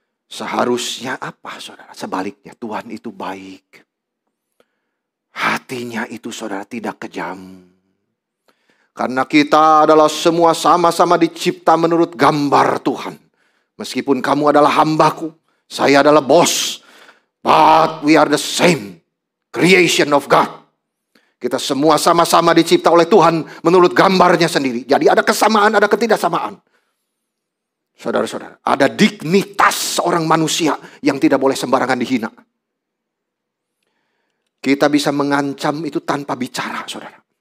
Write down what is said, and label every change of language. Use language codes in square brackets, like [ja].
[id] Seharusnya apa, saudara? Sebaliknya, Tuhan itu baik. Hatinya itu, saudara, tidak kejam. Karena kita adalah semua sama-sama dicipta menurut gambar Tuhan. Meskipun kamu adalah hambaku, saya adalah bos. [en] But we are the same creation of God. [id] Kita semua sama-sama dicipta oleh Tuhan menurut gambarnya sendiri. Jadi ada kesamaan, ada ketidaksamaan. Saudara-saudara, ada dignitas seorang manusia yang tidak boleh sembarangan dihina. Kita bisa mengancam itu tanpa bicara, saudara.